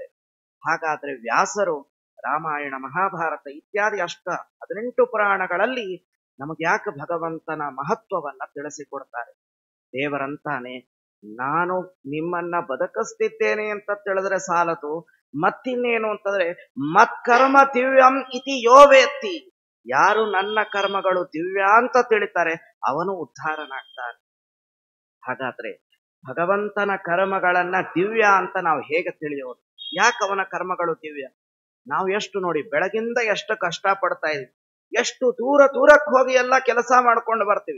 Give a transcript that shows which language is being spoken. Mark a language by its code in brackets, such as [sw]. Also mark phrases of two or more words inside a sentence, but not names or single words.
[kn] ಹಾಗಾದ್ರೆ ವ್ಯಾಸರು ರಾಮಾಯಣ, ಮಹಾಭಾರತ ಇತ್ಯಾದಿ 18 ಪುರಾಣಗಳಲ್ಲಿ ನಮಗೆ ಯಾಕೆ ಭಗವಂತನ ಮಹತ್ವವನ್ನ ತಿಳಿಸಿಕೊಡ್ತಾರೆ? ದೇವರಂತಾನೆ, ನಾನು ನಿಮ್ಮನ್ನ ಬದುಕಿಸ್ತಿದ್ದೇನೆ ಅಂತ ತಿಳಿದ್ರೆ ಸಾಲದು, ಮತ್ತಿನ್ನೇನು ಅಂತಂದ್ರೆ [sa] मत्कर्म दिव्यं इति यो वेत्ति, [kn] ಯಾರು ನನ್ನ ಕರ್ಮಗಳು ದಿವ್ಯ ಅಂತ ತಿಳಿತಾರೆ ಅವನು ಉದ್ಧಾರನಾಗ್ತಾನೆ. ಹಾಗಾದ್ರೆ ಭಗವಂತನ ಕರ್ಮಗಳನ್ನ ದಿವ್ಯ ಅಂತ ನಾವು ಹೇಗೆ ತಿಳಿಯೋದು? ಯಾಕೆ ಅವನ ಕರ್ಮಗಳು ದಿವ್ಯ? ನಾವು ಎಷ್ಟು ನೋಡಿ, ಬೆಳಗಿಂದ ಎಷ್ಟು ಕಷ್ಟ ಪಡ್ತಾ ಇದೀವಿ, ಎಷ್ಟು ದೂರಕ್ಕೆ ಹೋಗಿ ಎಲ್ಲ ಕೆಲಸ ಮಾಡ್ಕೊಂಡು ಬರ್ತೀವಿ.